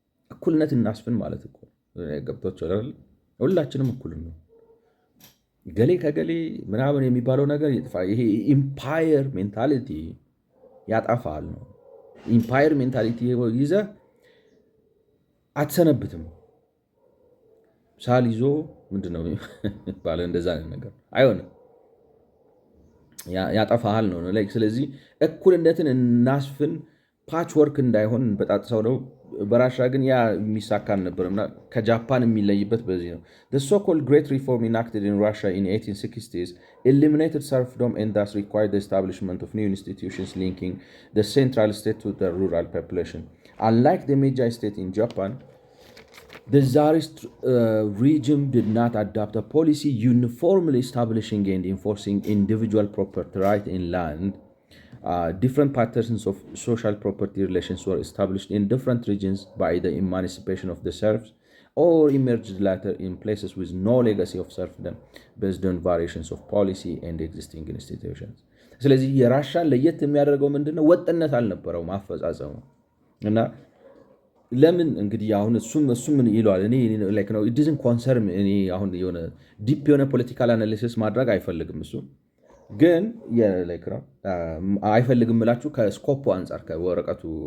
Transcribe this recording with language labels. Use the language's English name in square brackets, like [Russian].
[Amharic] እኩልነት እናስፍን ማለት እኮ ገብቶች አይደል? ሁላችንም እኩል ነው። ገሌ ከገሌ ምናምን የሚባለው ነገር ይጥፋ። ይሄ ኢምፓየር ሜንታሊቲ ያጠፋል ነው። ኢምፓየር ሜንታሊቲ ይዘህ አትሰነብትም። ሳል ይዞ ምንድነው ባለ እንደዛ ነገር አይሆንም፣ ያጠፋሃል ነው። ስለዚህ እኩልነትን እናስፍን፣ ፓች ወርክ እንዳይሆን በጣጥሰው ነው። በራሻ ግን ያ የሚሳካ አልነበረም እና ከጃፓን የሚለይበት በዚህ ነው። [English] The so-called Great Reform enacted in Russia in 1860s eliminated serfdom and thus required the establishment of new institutions linking the central state to the rural population. Unlike the Meiji state in Japan, the Tsarist regime did not adopt a policy uniformly establishing and enforcing individual property right in land. Different patterns of social property relations were established in different regions by the emancipation of the serfs or emerged later in places with no legacy of serfdom based on variations of policy and existing institutions. [Amharic] ስለዚህ የራሻን ለየት የሚያደርገው ምንድነው? ወጥነት አልነበረው ማፈጻጸሙ እና ለምን እንግዲህ አሁን እሱም ምን ይሏል እኔ ላይክ ነው [English] ኢት ዲዝንት ኮንሰርን [Amharic] እኔ አሁን የሆነ ዲፕ የሆነ ፖለቲካል አናሊሲስ ማድረግ አይፈልግም እሱ ግን ላይክ ነው አይፈልግም እላችሁ ከስኮፑ አንፃር ከወረቀቱ